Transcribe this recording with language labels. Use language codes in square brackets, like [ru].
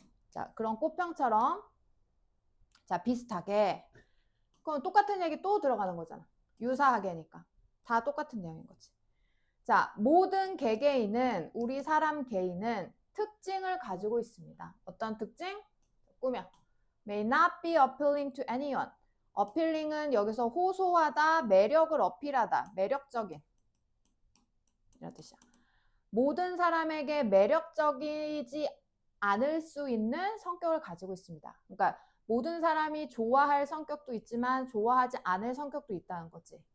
[ko] 자, 그런 꽃병처럼 자, 비슷하게 그럼 똑같은 얘기 또 들어가는 거잖아. 유사하게니까. 다 똑같은 내용인 거지. 자, 모든 개개인은 우리 사람 개인은 특징을 가지고 있습니다. 어떤 특징? 꾸며. [en] May not be appealing to anyone. [ko] appealing은 여기서 호소하다, 매력을 어필하다, 매력적인 이런 뜻이야. 모든 사람에게 매력적이지 않을 수 있는 성격을 가지고 있습니다. 그러니까 모든 사람이 좋아할 성격도 있지만 좋아하지 않을 성격도 있다는 거지.